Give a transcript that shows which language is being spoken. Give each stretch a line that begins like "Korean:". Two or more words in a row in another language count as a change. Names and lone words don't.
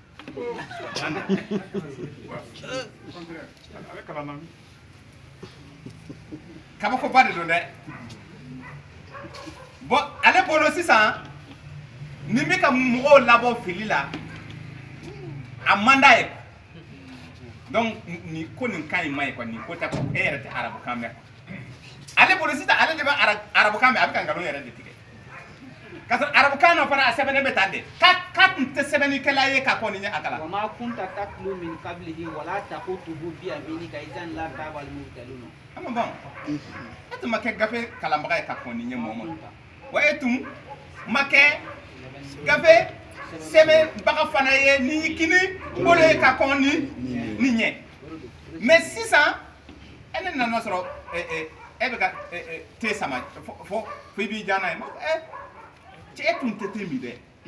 Bambara: kabakoba de don dɛ bon ale bolo sisan ni bɛ ka mɔgɔw labɔ fili la a man d'a ye donc ni ko nin kan in ma ye quoi nin ko tɛ quoi e yɛrɛ tɛ arabukan mɛn ale bolo sisan ale de bɛ arabukan mɛn a bɛ ka nkalon yɛrɛ de tigɛ ka sɔrɔ arabukan na fana a sɛbɛnnen bɛ tan de k'a tun tɛ sɛbɛnnikɛla ye ka kɔn nin ɲɛ a kalan.
Arabic: وما كنت تتلو من قبله ولا تخطه بيمينك إذا لارتاب المبطلون.
Bambara: a ma ban e tun ma kɛ gafe kalanbaga ye ka kɔn nin ɲɛ mɔgɔ ma wa e tun ma kɛ gafe sɛbɛnbaga fana ye ni kini bolo ye ka kɔn nin ɲɛ mais sisan e ne nana sɔrɔ e bɛ ka te sama fo i b'i ja n'a ye cɛ e tun tɛ te min dɛ